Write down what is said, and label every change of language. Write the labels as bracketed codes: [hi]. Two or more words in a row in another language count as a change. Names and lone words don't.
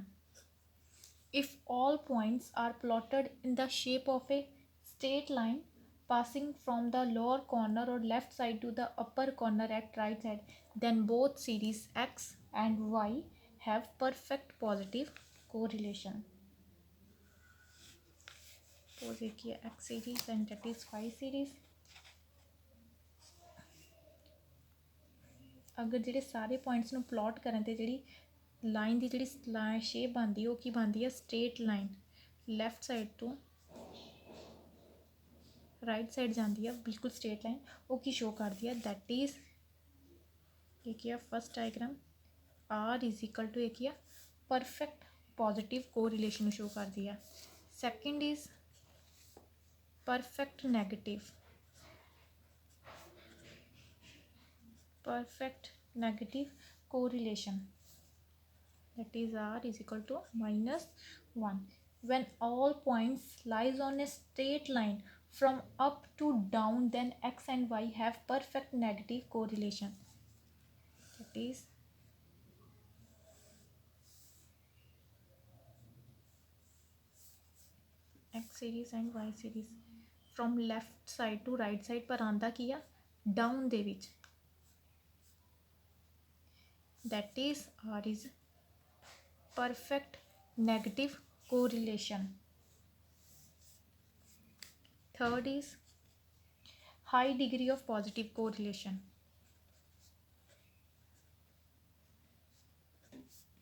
[en] If all points are plotted in the shape of a straight line passing from the lower corner or left side to the upper corner at right side, then both series X and Y have perfect positive correlation. Suppose here X series and that is Y series. [pa] अगर ਜਿਹੜੇ ਸਾਰੇ ਪੁਆਇੰਟਸ ਨੂੰ ਪਲਾਟ ਕਰਨ ਤੇ ਜਿਹੜੀ ਲਾਈਨ ਦੀ ਜਿਹੜੀ ਸ਼ੇਪ ਬਣਦੀ ਉਹ ਕੀ ਬਣਦੀ ਹੈ [en] straight line left side [pa] ਤੋਂ [en] right side [pa] ਜਾਂਦੀ ਆ ਬਿਲਕੁਲ [en] straight line [pa] ਉਹ ਕੀ ਸ਼ੋ ਕਰਦੀ ਹੈ [en] that is [pa] ਇਹ ਕੀ ਆ [en] first diagram R is equal to [pa] ਇਹ ਕੀ ਆ [en] perfect positive correlation [pa] ਨੂੰ ਸ਼ੋ ਕਰਦੀ ਆ. [en] second is perfect negative. Perfect negative correlation, that is R is equal to -1 when all points lies on a straight line from up to down, then X and Y have perfect negative correlation, that is X series and Y series. From left side to right side [pa] ਪਰ ਆਂਦਾ ਕੀ ਆ [en] down [pa] ਦੇ ਵਿਚ, [en] that is R is perfect negative correlation. Third is high degree of positive correlation.